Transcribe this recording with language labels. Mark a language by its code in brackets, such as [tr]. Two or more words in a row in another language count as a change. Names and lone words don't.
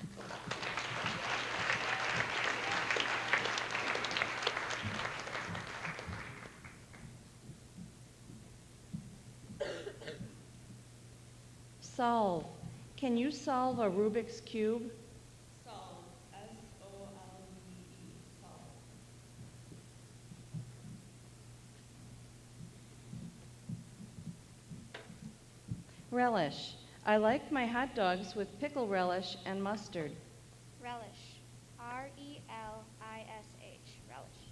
[en] Solve. Can you solve a Rubik's Cube? Solve. S-O-L-V-E. Solve. Relish. I like my hot dogs with pickle relish and mustard. Relish. R-E-L-I-S-H. Relish.